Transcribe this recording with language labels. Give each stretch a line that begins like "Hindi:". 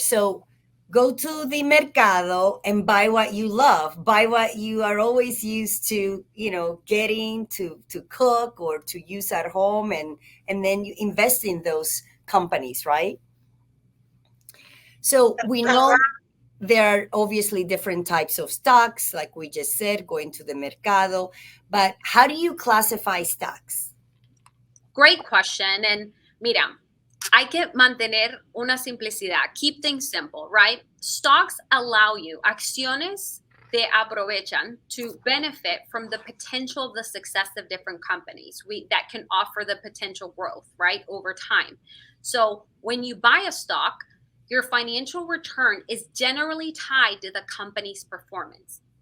English: So go to the mercado and buy what you love, buy what you are always used to, getting to cook or to use at home, and then you invest in those companies, right? So we know there are obviously different types of stocks, like we just said, going to the mercado, but how do you classify stocks? Great question.
Spanish: And mira, hay que mantener una simplicidad.
English: Keep things simple, right? Stocks allow you,
Spanish: acciones te aprovechan
English: to benefit from the potential of the success of different companies that can offer the potential growth, right, over time. So when you buy a stock, your financial return is generally tied to the company's performance.